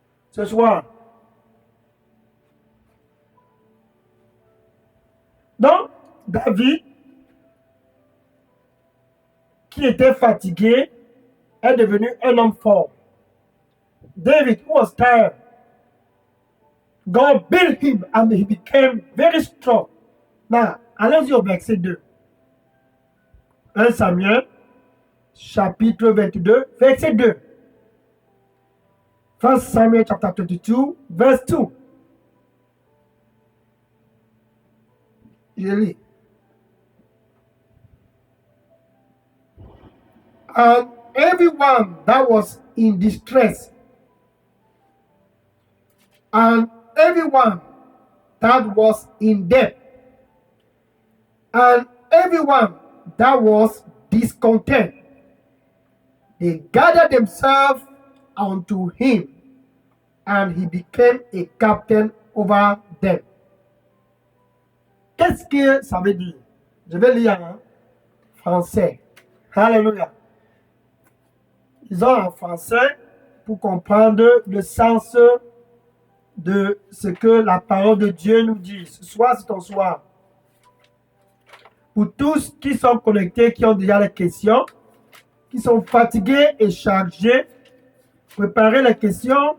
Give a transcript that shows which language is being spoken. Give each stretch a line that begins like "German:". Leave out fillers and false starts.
French: Ce soir. Donc, David, qui était fatigué, est devenu un homme fort.
English: David was tired. God built him and he became very strong.
French: Now, allons-y au verset 2. 1 Samuel, chapitre 22, verset 2.
English: 1 Samuel chapter 22, verse 2.
French: Je lis.
English: And everyone that was in distress, and everyone that was in debt, and everyone that was discontent, they gathered themselves unto him, and he became a captain over them.
French: Qu'est-ce que ça veut dire? Je vais lire en français. Alléluia. Disons en français pour comprendre le sens de ce que la parole de Dieu nous dit. Ce soir, c'est ton soir. Pour tous qui sont connectés, qui ont déjà les questions, qui sont fatigués et chargés, préparez les questions.